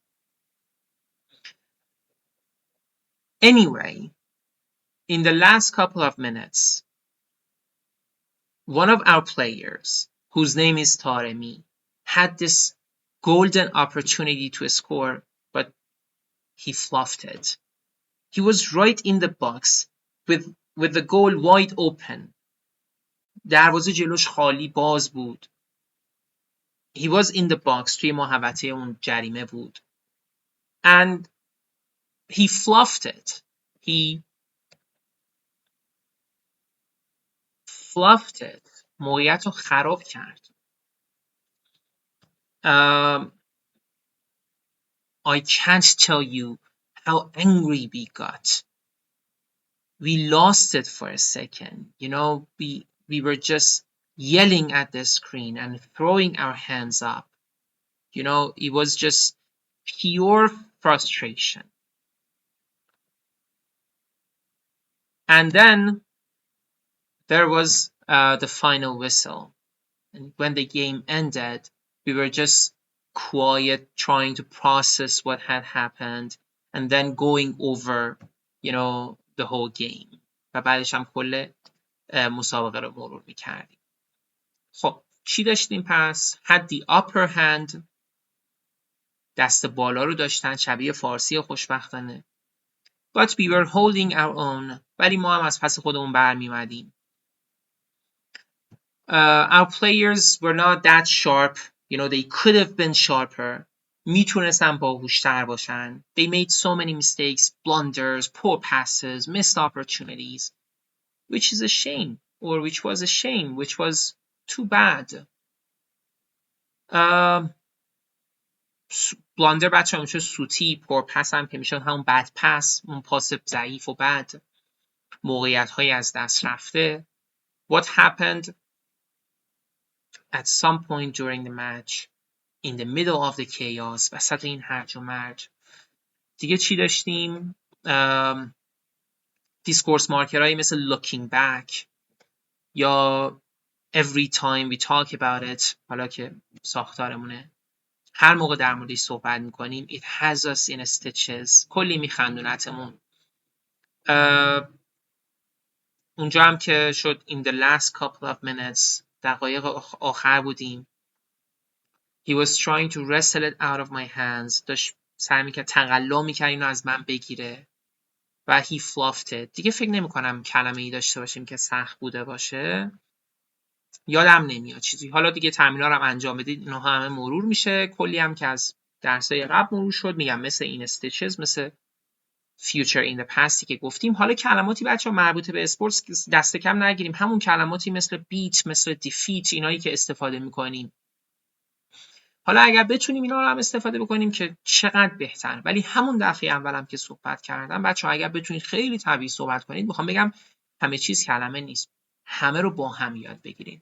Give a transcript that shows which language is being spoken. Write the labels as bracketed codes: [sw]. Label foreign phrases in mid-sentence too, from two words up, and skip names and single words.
[en] Anyway, in the last couple of minutes, one of our players, whose name is Taremi, had this golden opportunity to score, but he fluffed it. He was right in the box with the goal wide open. [fa] دروازه جلوش خالی باز بود. [en] He was in the box. [fa] توی محوطه اون جریمه بود. [en] And he fluffed it. He fluffed it. [fa] موقعیت رو خراب کرد. [en] I can't tell you how angry we got. We lost it for a second. We were just yelling at the screen and throwing our hands up. It was just pure frustration. And then there was the final whistle. And when the game ended, we were just quiet, trying to process what had happened, and then going over, the whole game. [fa] و بعدش هم کل مسابقه رو مرور میکردیم. خب چی داشتیم پس؟ [en] had the upper hand، [fa] دست بالا رو داشتن، شبیه فارسی خوشبختانه. [en] But we were holding our own. [fa] ولی ما هم از پس خودمون برمی‌اومدیم. [en] Our players were not that sharp. They could have been sharper. [fa] میتونستن باهوش‌تر باشن. [en] They made so many mistakes, blunders, poor passes, missed opportunities, which is a shame, or which was a shame, which was too bad. [fa] بلاندر بچه هم میشه سوتی، [en] poor pass [fa] هم که میشه همون بد پس، اون پاس ضعیف و بد، موقعیت های از دست رفته. [en] What happened at some point during the match in the middle of the chaos، [fa] وسط این هرج و مرج. دیگه چی داشتیم؟ دیسکورس مارکرهایی مثل [en] looking back [fa] یا [en] every time we talk about it، [fa] حالا که ساختارمونه، هر موقع در موردش صحبت میکنیم [en] it has us in stitches، [fa] کلی میخندونتمون. اونجا هم که شد [en] in the last couple of minutes، [fa] دقایق آخر بودیم، [en] he was trying to wrestle it out of my hands، [fa] داشت سعی میکرد تقلا میکرد اینو از من بگیره و [en] he fluffed it. [fa] دیگه فکر نمیکنم کلمه ای داشته باشیم که سخت بوده باشه، یادم نمیاد چیزی. حالا دیگه تمرین‌ها رو هم انجام بدید، اینها همه مرور میشه، کلی هم که از درسای قبل مرور شد، میگم مثل این استیچز، مثل [en] future in the past [fa] که گفتیم. حالا کلماتی بچه‌ها مربوط به اسپورتس دست کم نگیریم، همون کلماتی مثل بیت، مثل دیفیت، اینایی که استفاده میکنیم. حالا اگر بتونیم اینا رو هم استفاده بکنیم که چقدر بهتر. ولی همون دفعه اولم که صحبت کردم بچه‌ها، اگر بتونید خیلی طبیعی صحبت کنید، میخوام بگم همه چیز کلمه نیست، همه رو با هم یاد بگیرید.